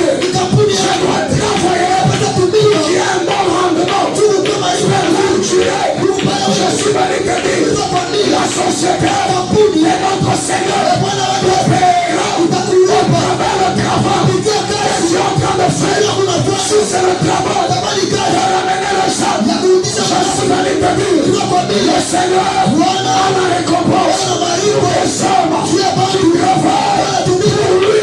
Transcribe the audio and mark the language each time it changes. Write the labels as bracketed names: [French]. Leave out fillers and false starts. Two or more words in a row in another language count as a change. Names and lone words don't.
[Swahili] ni kampuni [French] Je [Swahili] yako [French] dois travailler [Swahili] unapaswa tumia [French] qui a un bon rendement. [Swahili] tuwe maisha [French] Mais là où tu es, je suis venu te dire, la société est notre Seigneur. Le paiera au travers le travail que tu es en train de faire. Si c'est le travail de ramener le sable, je suis venu te dire, le Seigneur a la récompense des hommes qui travaillent pour lui.